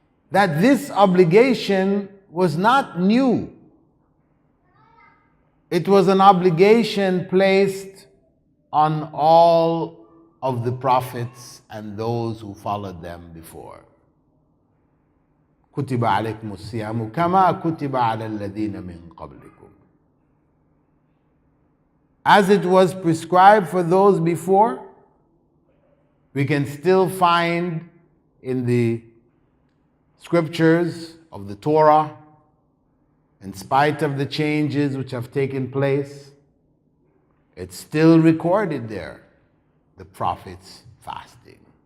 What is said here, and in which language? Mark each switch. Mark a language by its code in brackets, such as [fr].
[en] That this obligation was not new. It was an obligation placed on all of the prophets and those who followed them before. [ar] كتب عليكم الصيام كما كتب على الذين من قبلكم. [en] As it was prescribed for those before, we can still find in the scriptures of the Torah, in spite of the changes which have taken place, it's still recorded there, the prophets fasting.